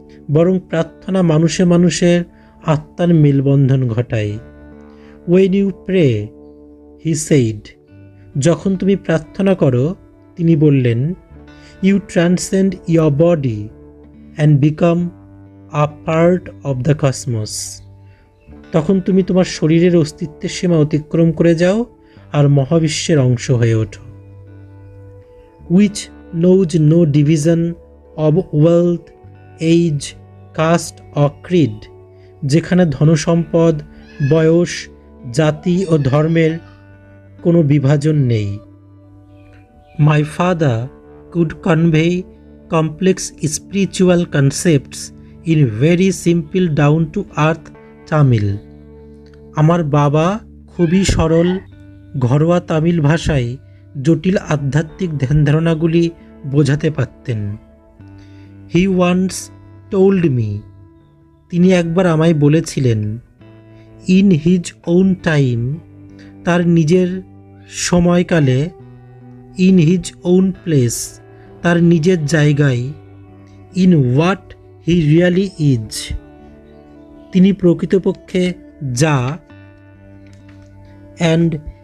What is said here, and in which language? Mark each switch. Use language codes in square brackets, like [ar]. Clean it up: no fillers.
[bn] বরং প্রার্থনা মানুষের আত্মার মেলবন্ধন ঘটায়। [en] When you pray, he said, [bn] যখন তুমি প্রার্থনা করো, তিনি বললেন, [en] you transcend your body and become a part of the cosmos. [bn] তখন তুমি তোমার শরীরের অস্তিত্বের সীমা অতিক্রম করে যাও আর মহাবিশ্বের অংশ হয়ে ওঠো। [en] Which knows no division of wealth, age, caste or creed. [bn] যেখানে ধনসম্পদ, বয়স, জাতি ও ধর্মের কোনো বিভাজন নেই। [en] My father could convey complex spiritual concepts in very simple down-to-earth Tamil. [bn] আমার বাবা খুবই সরল ঘরোয়া তামিল ভাষায় জটিল আধ্যাত্মিক ধ্যানধারণাগুলি বোঝাতে পারতেন। [en] He once told me, [bn] তিনি একবার আমায় বলেছিলেন, [en] in his own time, [bn] তার নিজের সময়কালে, [en] in his own place, [bn] তার নিজের জায়গায়, [en] in what he really is, [bn] তিনি প্রকৃতপক্ষে যা, [en] and